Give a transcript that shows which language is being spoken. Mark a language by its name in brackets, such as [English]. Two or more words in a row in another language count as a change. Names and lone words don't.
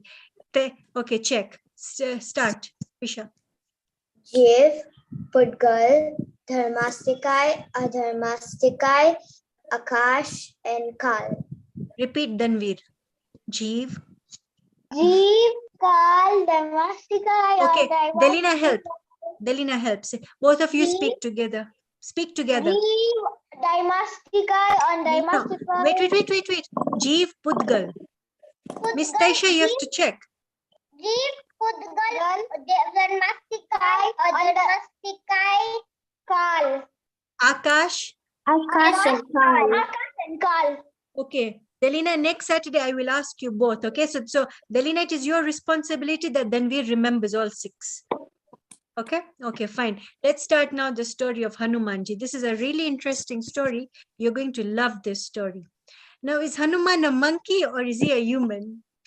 [English] Okay, check. Start, Prisha. Jiv, Pudgal, Dharmastikay, Adharmastikay, Akash, and Kal. Repeat, Danveer. Jeev, Jeev, Kal, dharmastikay, Okay, or Delina help. Delina helps. Both of you speak together. Speak together. Jeev, dharmastikay, on No, dharmastikay. wait. Jeev Pudgal. Miss Taisha, you have to check. Jeev, Pudgal, dharmastikay, or dharmastikay, Kal. Akash. Akash and Kal. Akash and Kal. Okay. Delina, next Saturday I will ask you both. Okay. So Delina, it is your responsibility that Danveer remembers all 6. Okay. Okay, fine. Let's start now the story of Hanumanji. This is a really interesting story. You're going to love this story. Now, is Hanuman a monkey or is he a human?